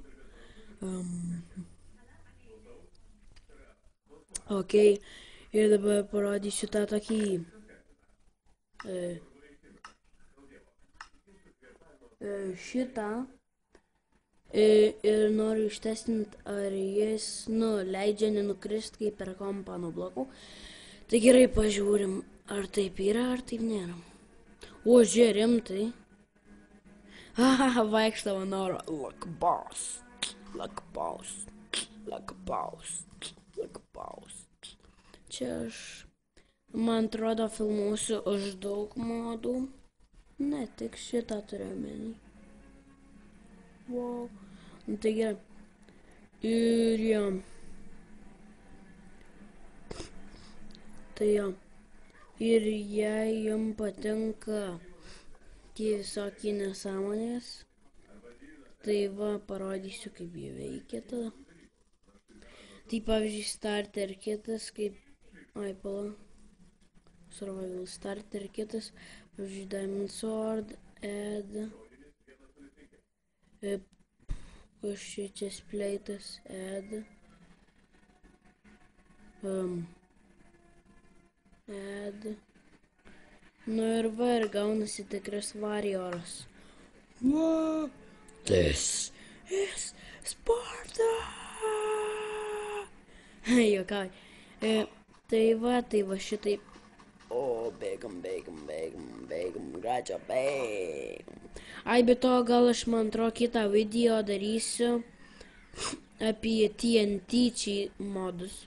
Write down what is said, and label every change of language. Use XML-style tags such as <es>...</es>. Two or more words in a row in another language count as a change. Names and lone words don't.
<lt>Ok, ir dabar parodysiu tą tokį šitą ir noriu ištestinti, ar jis leidžia nenukrist, kai per kompą nublokau. Tai gerai, pažiūrim, ar taip yra, ar taip nėra. O, žiūrė, rimtai. Vaikštavo noro.</lt> <en>Like boss.</en> <lt>Čia aš, man atrodo, filmuosiu už daug modų. Ne, tik šitą turiu omeny. Wow. Tai gerai. Ir jo. Tai jo. Ir jei jums patinka tie visokie nesąmonės, tai parodysiu, kaip jie veikia tada. Tai pavyzdžiui,</lt> <en>starter kitas,</en> <lt>kaip...</lt> <en>Survival starter kitas, pavyzdžiui, Diamond Sword, add, chest plate'as, add,</en> <lt>ir ir gaunasi tikras varioras.</lt> <en>Wow! This is Sparta!</en> <lt>Juokauju. Tai va šitaip. O, bėgam, gračio, bėgam. Be to, gal aš, man atrodo, kitą video darysiu apie TNT modus.</lt>